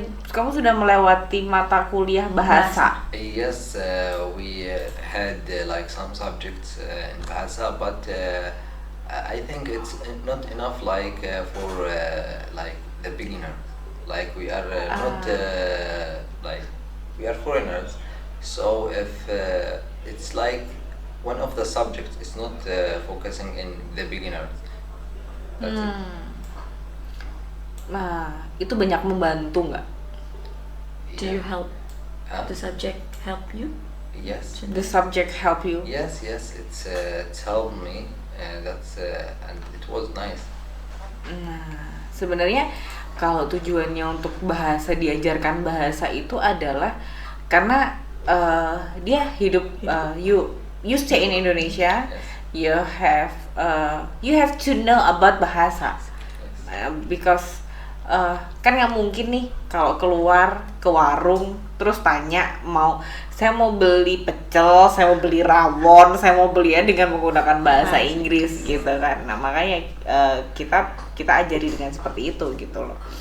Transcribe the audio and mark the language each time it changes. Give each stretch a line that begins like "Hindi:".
Indonesian: Kamu sudah melewati mata kuliah bahasa.
English: Yes, we had like some subjects in Bahasa, but I think it's not enough like for like the beginner. Like we are not like we are foreigners, so if it's like one of the subjects is not focusing in the beginners. That's it.
Indonesian: Nah, itu banyak membantu nggak?
English: Do you help Huh? the subject help you? Yes. The subject help you? Yes, it's helped me. That's and it was nice.
Indonesian: Nah, sebenarnya kalau tujuannya untuk bahasa diajarkan bahasa itu adalah karena dia hidup
English: you stay in Indonesia, Yes. you have to know about bahasa. Yes. Because
Indonesian: kan nggak mungkin nih kalau keluar ke warung terus tanya saya mau beli pecel, saya mau beli rawon, saya mau belinya dengan menggunakan bahasa Inggris gitu kan. Nah makanya kita ajari dengan seperti itu gitu loh.